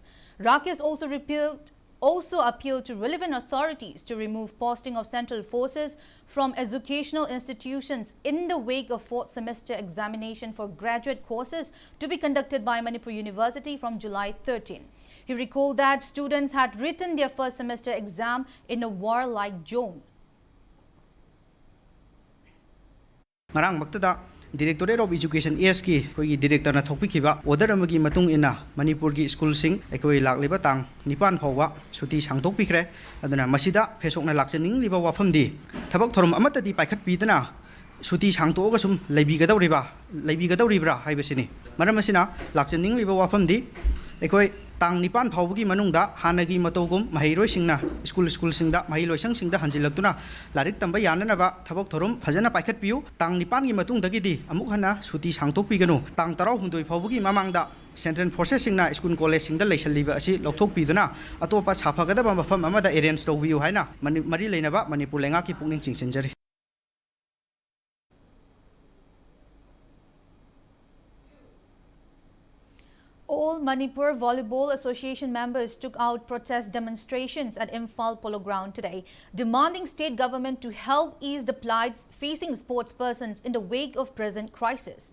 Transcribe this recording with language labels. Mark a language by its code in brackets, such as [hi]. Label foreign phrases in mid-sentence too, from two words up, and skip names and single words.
[en] Rakes also appealed to relevant authorities to remove posting of central forces from educational institutions in the wake of 4th semester examination for graduate courses to be conducted by Manipur University from July 13. He recalled that students had written their first semester exam in a war-like zone. [mni] Directorate of Education ESK koi director na thokpikiba order amagi matung ina Manipur gi school sing ekoi lakleba tang nipan phawa suti sangtokpikre aduna masida FESOC na lakchening liba wafam di thabak thorum amata di paikhat pidana suti sangtoga sum leibigadawribra haibasini maram asina lakchening liba wafam di ekoi tang nipan phawgi manungda hanagi matogum mahairoi singna school singda mahiloi singda hanjilaktuna larik tamba yananaba thabak thorum phajana paikhat piu tang nipan gi matung dagidi amuk hana suti sangtok piganu tang tarau hundoi phawgi mamangda central forces singna [en] school college [mni] singda leisalliba asi lokthok piduna atopa saphagadaba mafam amada arrange tawbiu haina mari leinaba Manipur lenga ki pungning chingchenjari. [en] All Manipur Volleyball Association members took out protest demonstrations at Imphal Polo Ground today, demanding state government to help ease the plights facing sportspersons in the wake of present crisis.